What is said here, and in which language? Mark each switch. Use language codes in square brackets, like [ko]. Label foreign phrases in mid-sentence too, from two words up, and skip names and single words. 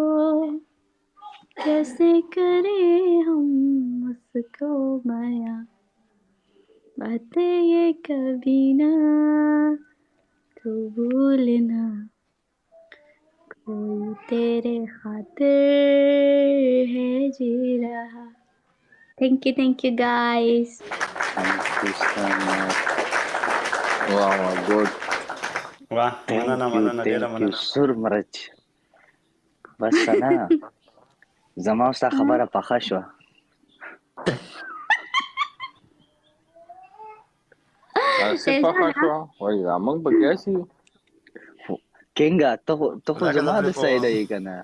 [ur] کیسے کریں ہم اس کو بیاں باتیں یہ کبھی نہ تو بھولنا کوئی تیرے خاطر ہے جی رہا. [en] Thank you guys. Thank you so much. Wow, good. [ps] واه مننه مننه ډیره [en] Thank you [ps] مننه. [en] so much. [ps] بس نه زما ستا خبره پخه شوه. داسې پخه شوه وایي دا موږ به ګیاسي یو. کینګه ته خو زما د سایډه یې که نه.